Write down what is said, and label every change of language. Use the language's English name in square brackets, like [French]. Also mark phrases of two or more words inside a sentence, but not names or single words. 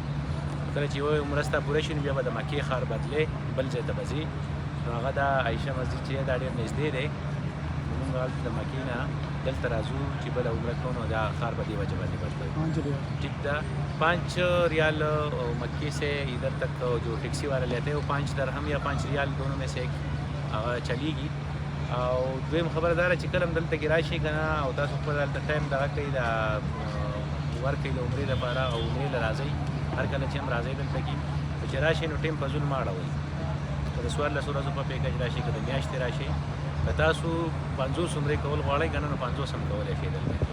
[Pashto] کله چې یوه عمره ستا پوره شي نو بیا به د مکې ښار بدلې بل ځای ته به ځې. نو هغه دا عایشه مسجد چې دا ډېر نږدې دی. موږ هلته د مکې نه دلته راځو چې بله عمره کوو نو دا ښار به دې وجه باندې بدلوي. [Urdu] ٹھیک ده، 5 ریال مکی سے ادھر تک جو ٹیکسی والا لیتے ہیں وہ 5 درہم یا 5 ریال دونوں میں سے ایک چلیږي. [Pashto] او دویم خبردار چې کله هم دلته کې راشي که نه او تاسو خپل هلته ټایم دغه کوي د ورکوي د عمرې لپاره او عمرې له راځئ. هر کله چې هم راځئ دلته کې چې راشئ نو ټایم په ظلم مه اړوئ. که د 14 ورځو په پیکج راشئ که د میاشتې راشئ، که تاسو 50 عمرې کول غواړئ که نه نو 50 هم کولی شئ دلته کې.